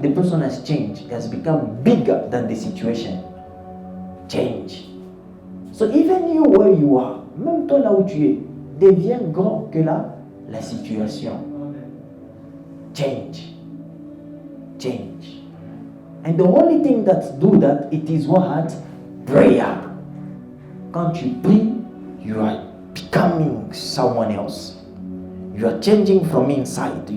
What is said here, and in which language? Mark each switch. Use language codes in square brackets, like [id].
[en] The person has changed, has become bigger than the situation. Change. So even you where you are, [fr] même toi là où tu es, deviens grand que la situation. [en] Change. Change. And the only thing that do that, it is what? Prayer. [fr] Quand tu pries, [en] you are becoming someone else. You are changing from inside.